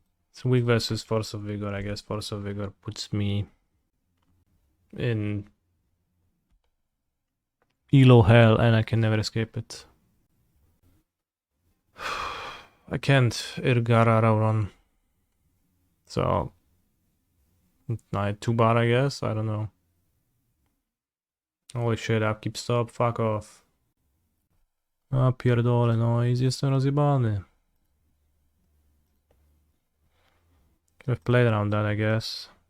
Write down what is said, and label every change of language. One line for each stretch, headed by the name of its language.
English: It's weak versus Force of Vigor. I guess Force of Vigor puts me in Elo hell and I can never escape it. I can't Irgara run. So I 2 bar, I guess. I don't know. Holy shit, upkeep stop, fuck off.
Polish: A pierdolę, no i jestem rozjebany.
English: Could have played around that, I guess.